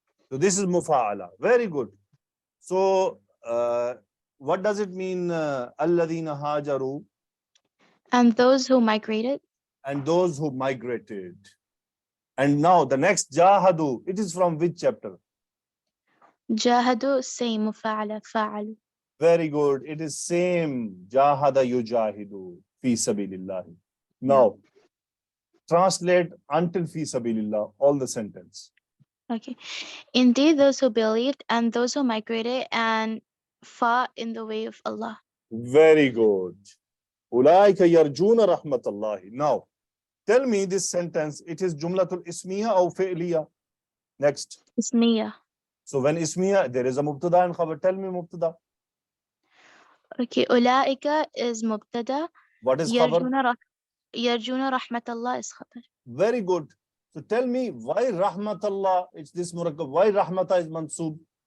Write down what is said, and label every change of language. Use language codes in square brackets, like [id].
[en] So this is mufa'ala. Very good. So what does it mean? [ar] Alladhina hajaru. [en] And those who migrated. And those who migrated. And now the next jahadu. It is from which chapter? [ar] جاهدوا same مفاعلة فاعلوا. [en] Very good. It is same. [ar] Jahada yujahidu fi sabilillah. [en] Now, translate until fi sabilillah, all the sentence. Okay. Indeed, those who believed and those who migrated and fought in the way of Allah. Very good. [ar] Ulaika yarjuna rahmatallahi. [en] Now, tell me this sentence. It is jumlatul ismiya or fi'liya? Next. [ar] Ismiya. [en] So when ismiya, there is a mubtada and khabar. Tell me mubtada. Okay. [ar] أولئك is مبتدا. [en] What is khabar? [ar] يرجون رحمة الله is خبر. [en] Very good. So tell me why rahmatullah, it's this murakkab, why rahmata is mansub?